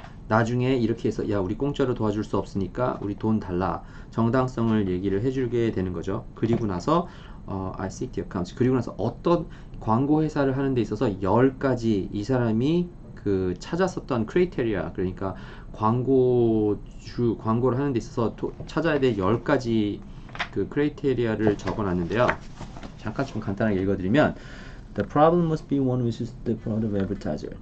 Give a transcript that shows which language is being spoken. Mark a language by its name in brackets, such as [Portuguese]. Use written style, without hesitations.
[Korean] 나중에 이렇게 해서 야 우리 공짜로 도와줄 수 없으니까 우리 돈 달라 정당성을 얘기를 해주게 되는 거죠. 그리고 나서 [English] I seek the accounts. [Korean] 그리고 나서 어떤 광고 회사를 하는 데 있어서 10가지 이 사람이 그 찾았었던 크리테리아 그러니까 광고를 하는 데 있어서 찾아야 될 10가지 그 크리테리아를 적어놨는데요. 잠깐 좀 간단하게 읽어드리면 [English] The problem must be one which is the product of advertiser.